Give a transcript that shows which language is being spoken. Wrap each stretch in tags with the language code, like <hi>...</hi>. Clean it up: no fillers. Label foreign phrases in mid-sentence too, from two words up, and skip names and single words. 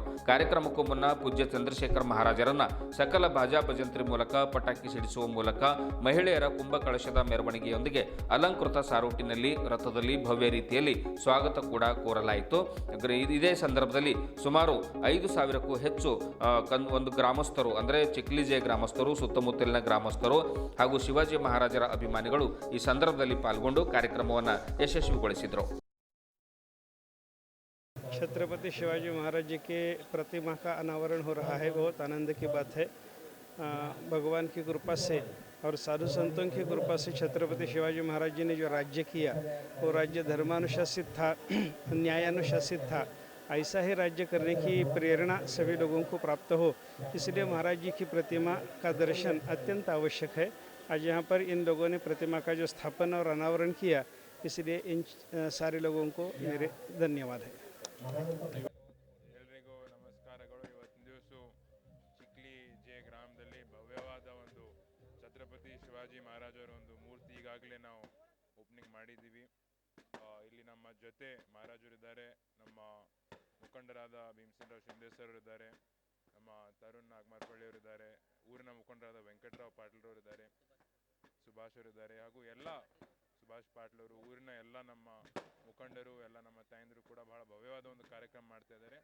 <kn>ಕಾರ್ಯಕ್ರಮಕ್ಕೂ ಮುನ್ನ ಪೂಜ್ಯ ಚಂದ್ರಶೇಖರ್ ಮಹಾರಾಜರನ್ನ ಸಕಲ ಭಾಜಾ ಭಜಂತ್ರಿ ಮೂಲಕ ಪಟಾಕಿ ಸಿಡಿಸುವ ಮೂಲಕ ಮಹಿಳೆಯರ ಕುಂಭ ಕಳಶದ ಮೆರವಣಿಗೆಯೊಂದಿಗೆ ಅಲಂಕೃತ ಸಾರೋಟಿನಲ್ಲಿ ರಥದಲ್ಲಿ ಭವ್ಯ ರೀತಿಯಲ್ಲಿ ಸ್ವಾಗತ ಕೂಡ ಕೋರಲಾಯಿತು. ಇದೇ ಸಂದರ್ಭದಲ್ಲಿ ಸುಮಾರು 5,000ಕ್ಕೂ ಹೆಚ್ಚು ಒಂದು ಗ್ರಾಮಸ್ಥರು ಅಂದರೆ ಚಿಕ್ಲಿಜೆ ಗ್ರಾಮಸ್ಥರು, ಸುತ್ತಮುತ್ತಲಿನ ಗ್ರಾಮಸ್ಥರು ಹಾಗೂ ಶಿವಾಜಿ ಮಹಾರಾಜರ ಅಭಿಮಾನಿಗಳು ಈ ಸಂದರ್ಭದಲ್ಲಿ ಪಾಲ್ಗೊಂಡು ಕಾರ್ಯಕ್ರಮವನ್ನು ಯಶಸ್ವಿಗೊಳಿಸಿದರು.</kn> <hi>छत्रपति शिवाजी महाराज जी के प्रतिमा का अनावरण हो रहा है, बहुत आनंद की बात है। भगवान की कृपा से और साधु संतों की कृपा से छत्रपति शिवाजी महाराज जी ने जो राज्य किया वो राज्य धर्मानुशासित था, न्यायानुशासित था। ऐसा ही राज्य करने की प्रेरणा सभी लोगों को प्राप्त हो, इसलिए महाराज जी की प्रतिमा का दर्शन अत्यंत आवश्यक है। आज यहाँ पर इन लोगों ने प्रतिमा का जो स्थापना और अनावरण किया, इसलिए इन सारे लोगों को मेरे धन्यवाद है।</hi> <kn>ಎಲ್ರಿಗೂ ನಮಸ್ಕಾರಗಳು. ಇವತ್ತಿನ ದಿವಸ ಚಿಕ್ಲಿ ಜೆ ಗ್ರಾಮದಲ್ಲಿ ಭವ್ಯವಾದ ಒಂದು ಛತ್ರಪತಿ ಶಿವಾಜಿ ಮಹಾರಾಜರ ಒಂದು ಮೂರ್ತಿ ಈಗಾಗಲೇ ನಾವು ಓಪನಿಂಗ್ ಮಾಡಿದ್ದೀವಿ. ಇಲ್ಲಿ ನಮ್ಮ ಜೊತೆ ಮಹಾರಾಜರಿದ್ದಾರೆ, ನಮ್ಮ ಮುಖಂಡರಾದ ಭೀಮಸೇನ್ ರಾವ್ ಶಿಂಧೆ ಸರ್ ಇದ್ದಾರೆ, ನಮ್ಮ ತರುಣ್ ನಾಗಮರ್ಪಳ್ಳಿ ಅವರಿದ್ದಾರೆ, ಊರಿನ ಮುಖಂಡರಾದ ವೆಂಕಟರಾವ್ ಪಾಟೀಲ್ರವರಿದ್ದಾರೆ, ಸುಭಾಷ್ ಅವರಿದ್ದಾರೆ, ಹಾಗೂ ಎಲ್ಲ ಸುಭಾಷ್ ಪಾಟೀಲ್ ಅವರು, ಊರಿನ ಎಲ್ಲ ನಮ್ಮ ಮುಖಂಡರು, ಎಲ್ಲ ನಮ್ಮ ತಾಯಂದಿರು ಕೂಡ ಬಹಳ ಭವ್ಯವಾದ ಒಂದು ಕಾರ್ಯಕ್ರಮ ಮಾಡ್ತಾ ಇದ್ದಾರೆ.</kn>